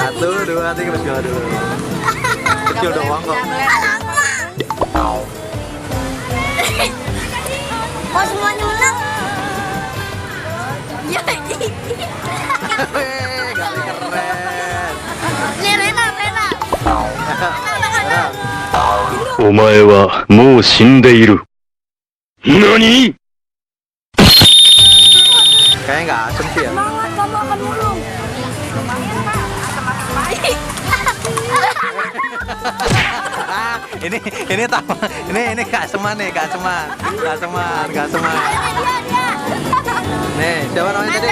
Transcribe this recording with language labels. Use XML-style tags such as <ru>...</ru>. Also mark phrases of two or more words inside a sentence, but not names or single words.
<id>1, 2, 3, bismillah dulu. Kecil doang kok. Kok semuanya menang? Ya, Gali keren. ini Rena.</id> <ja>お前はもう死んでいる。何？</ja> <id>Kayaknya nggak asem sih ya. Semangat kamu akan mulung. Ini keaseman nih, keaseman. Nih, siapa namanya tadi?</id>